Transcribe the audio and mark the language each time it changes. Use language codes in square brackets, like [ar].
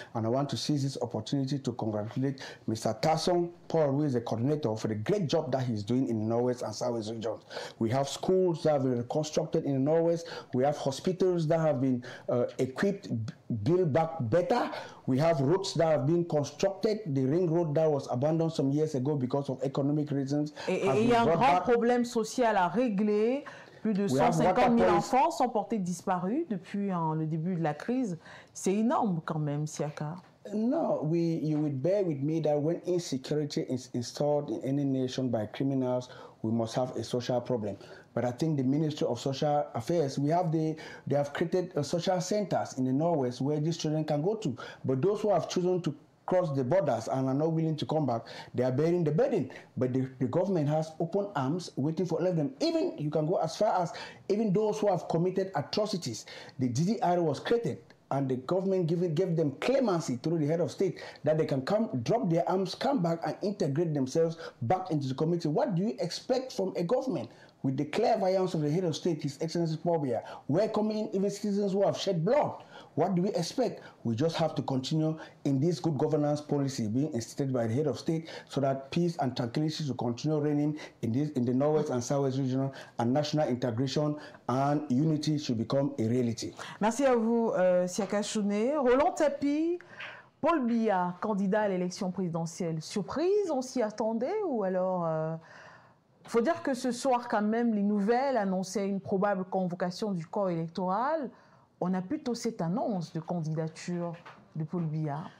[en] And I want to seize this opportunity to congratulate Mr. Tasson Paul, who is the coordinator, for the great job that he's doing in the Northwest and Southwest regions. We have schools that have been reconstructed in the Northwest. We have hospitals that have been equipped, built back better. We have roads that have been constructed. The ring road that was abandoned some years ago because of economic reasons. [fr] Et il y a un grand problème social à régler. Plus de 150 000 enfants sont portés disparus depuis le début de la crise. C'est énorme quand même, Siaka. [en] No, you would bear with me that when insecurity is installed in any nation by criminals, we must have a social problem. But I think the Ministry of Social Affairs, they have created social centers in the Northwest where these children can go to. But those who have chosen to cross the borders and are not willing to come back, they are bearing the burden. But the government has open arms waiting for all of them. Even, you can go as far as, even those who have committed atrocities, the DDR was created. And the government gave them clemency through the head of state that they can come, drop their arms, come back and integrate themselves back into the community. What do you expect from a government? With the clairvoyance of the head of state, His Excellency Paul Biya, welcoming even citizens who have shed blood. What do we expect? We just have to continue in this good governance policy being instituted by the head of state so that peace and tranquility should continue reigning in the Northwest and Southwest region, and national integration and unity should become a reality. [fr] Merci à vous, Siaka Chouné. Roland Tapi, Paul Biya, candidat à l'élection présidentielle. Surprise, on s'y attendait ou alors... Il faut dire que ce soir, quand même, les nouvelles annonçaient une probable convocation du corps électoral. On a plutôt cette annonce de candidature de Paul Biya.